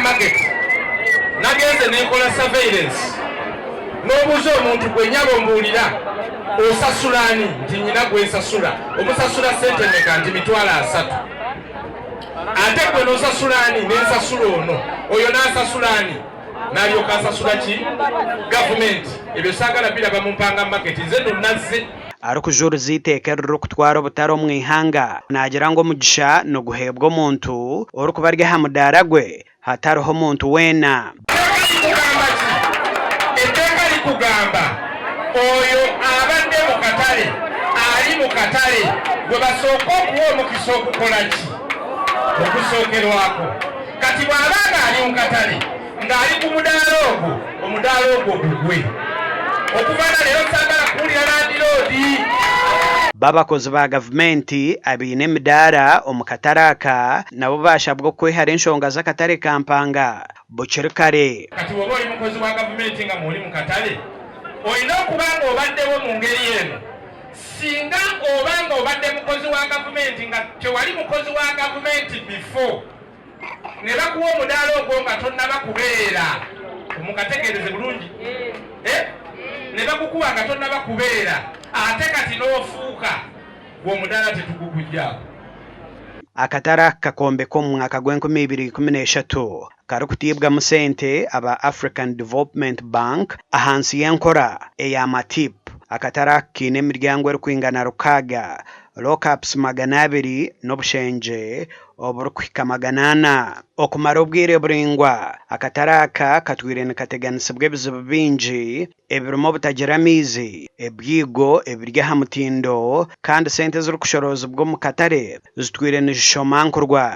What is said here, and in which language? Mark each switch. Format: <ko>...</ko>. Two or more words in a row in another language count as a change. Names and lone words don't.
<lg>market nagenze nenkola surveillance n'obuuza omuntu gwe nyaba ombuulira osasulani nti nyina gwensasula omusasula sente meka nti mitwalo 3 ate gwe n'osasulani n'ensasula ono oyo n'asasulani n'alyoka asasula ki gavumenti ebyo saagala biraba mu Mpanga market nze nonazze</lg> <ttj>arikujuruza iteekerero okutwara obutare omu ihanga nagira ngo omugisha noguheebwa omuntu orikubarya aha mudaara gwe hatariho omuntu weena</ttj> <lg>etteeka likugamba oyo abadde mu katale ali mu katale gwe basooka okuwa omukisa okukola ki okusookerwako kati bw'abanga ali mu katale ng'ali ku omudaala ogwo gugwe okuva na leero saagala kuwulira Land Road</lg> <ttj>babakozi ba gavumenti abiine emidaara omu kataraka nabo bashabwa okwehara enshonga z'akatare Kampanga bukiri kare</ttj> <lg>kati woba oli mukozi wa gavumenti nga mwoli mu katale olina okuba nga obaddewo mu ngeri eno singa oba nga obadde mukozi wa gavumenti nga tewali mukozi wa gavumenti before ne bakuwa omudaala ogwo nga tonnaba kubeera omukategeereze bulungi ne bakukuwa nga tonnaba kubeera ate kati n'ofuuka gw'omudaala tetugukujjaako</lg> <ttj>akatara kakombe k'omu mwaka gw'2013 karikutiibwamu sente aba African Development Bank ahansi y'enkora ey'amatip akatara kiine emiryango erikwingana 6 lockups 200 n'obushenje oburikuhika 800 okumara obwire buringwa akatara aka katwire nikateganisibwa ebizibu bingi ebirimu obutagira amaizi ebyigo ebiri aha mutindo kandi sente zirikushorozibwa omu katare zitwire nizishomankurwa</ttj>